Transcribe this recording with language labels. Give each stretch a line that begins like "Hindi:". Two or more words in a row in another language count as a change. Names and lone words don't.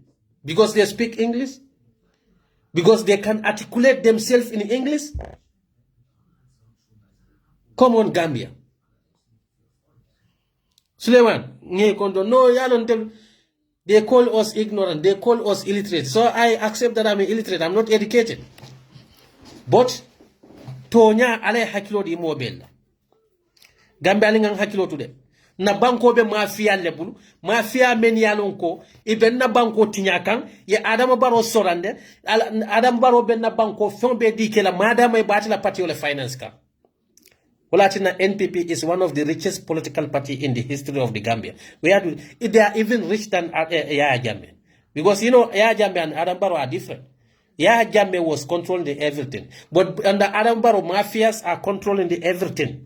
English: Because they speak English? Because they can articulate themselves in English? Come on, Gambia. Suleiman, no, they call us ignorant, they call us illiterate. So I accept that I'm illiterate, I'm not educated. But,
Mandingo: Tonya ale hakilo di mobile. Gambia lingang hakilo today. Na banko be mafia lebulu, mafia men yalonko, iben na banko tinyakan, ye Adama Barrow sorande, Adam Barrow ben na banko fombe dike la madama ibati la party ole finance ka.
English: Walatina NPP is one of the richest political party in the history of the Gambia. They are even rich than Yahya Jammeh. Because you know, Yahya Jammeh and Adam Barrow are different. Yahya Jammeh was controlling everything. But under Adam Barrow, mafias are controlling everything.